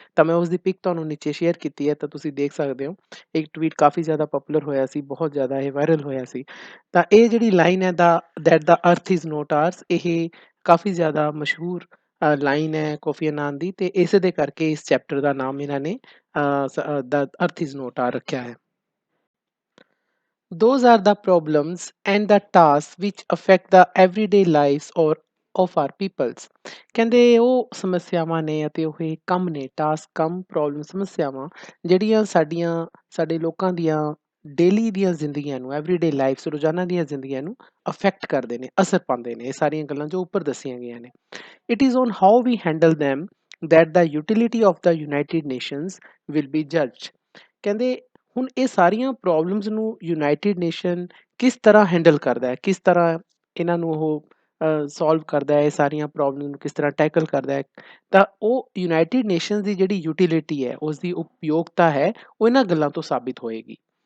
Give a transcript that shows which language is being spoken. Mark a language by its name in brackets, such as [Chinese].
[Punjabi] ਤਾਂ ਮੈਂ ਉਸਦੀ ਪਿਕ ਤੁਹਾਨੂੰ ਨੀਚੇ ਸ਼ੇਅਰ ਕੀਤੀ ਹੈ, ਤਾਂ ਤੁਸੀਂ ਦੇਖ ਸਕਦੇ ਹੋ। ਇੱਕ ਟਵੀਟ ਕਾਫੀ ਜ਼ਿਆਦਾ ਪਪੂਲਰ ਹੋਇਆ ਸੀ, ਬਹੁਤ ਜ਼ਿਆਦਾ ਇਹ ਵਾਇਰਲ ਹੋਇਆ ਸੀ। ਤਾਂ ਇਹ ਜਿਹੜੀ ਲਾਈਨ ਹੈ ਦਾ ਦੈਟ [English] the earth is not ours, [Punjabi] ਇਹ ਕਾਫੀ ਜ਼ਿਆਦਾ ਮਸ਼ਹੂਰ ਲਾਈਨ ਹੈ ਕੋਫੀ ਅਨਾਨ ਦੀ, ਤੇ ਇਸੇ ਦੇ ਕਰਕੇ ਇਸ ਚੈਪਟਰ ਦਾ ਨਾਮ ਇਹਨਾਂ ਨੇ [English] the earth is not our [Punjabi] ਰੱਖਿਆ ਹੈ। [English] Those are the problems and the tasks which affect the everyday lives or of our peoples. [Punjabi] ਕਹਿੰਦੇ ਉਹ ਸਮੱਸਿਆਵਾਂ ਨੇ ਅਤੇ ਉਹ ਕੰਮ ਨੇ, ਟਾਸਕ ਕੰਮ ਪ੍ਰੋਬਲਮ ਸਮੱਸਿਆਵਾਂ, ਜਿਹੜੀਆਂ ਸਾਡੇ ਲੋਕਾਂ ਦੀਆਂ ਡੇਲੀ ਦੀਆਂ ਜ਼ਿੰਦਗੀਆਂ ਨੂੰ, ਐਵਰੀਡੇ ਲਾਈਫਸ, ਰੋਜ਼ਾਨਾ ਦੀਆਂ ਜ਼ਿੰਦਗੀਆਂ ਨੂੰ ਅਫੈਕਟ ਕਰਦੇ ਨੇ, ਅਸਰ ਪਾਉਂਦੇ ਨੇ। ਇਹ ਸਾਰੀਆਂ ਗੱਲਾਂ ਜੋ ਉੱਪਰ ਦੱਸੀਆਂ ਗਈਆਂ ਨੇ। [English] It is on how we handle them that the utility of the United Nations will be judged. [Punjabi] ਕਹਿੰਦੇ ਹੁਣ ਇਹ ਸਾਰੀਆਂ ਪ੍ਰੋਬਲਮਸ ਨੂੰ ਯੂਨਾਈਟਿਡ ਨੇਸ਼ਨ ਕਿਸ ਤਰ੍ਹਾਂ ਹੈਂਡਲ ਕਰਦਾ ਹੈ, ਕਿਸ ਤਰ੍ਹਾਂ ਇਹਨਾਂ ਨੂੰ ਉਹ ਸੋਲਵ ਕਰਦਾ ਹੈ, ਇਹ ਸਾਰੀਆਂ ਪ੍ਰੋਬਲਮ ਨੂੰ ਕਿਸ ਤਰ੍ਹਾਂ ਟੈਕਲ ਕਰਦਾ ਹੈ, ਤਾਂ ਉਹ ਯੂਨਾਈਟਿਡ ਨੇਸ਼ਨਸ ਦੀ ਜਿਹੜੀ ਯੂਟਿਲਿਟੀ ਹੈ, ਉਸ ਦੀ ਉਪਯੋਗਤਾ ਹੈ, ਉਹ ਇਹਨਾਂ ਗੱਲਾਂ ਤੋਂ ਸਾਬਿਤ ਹੋਏਗੀ।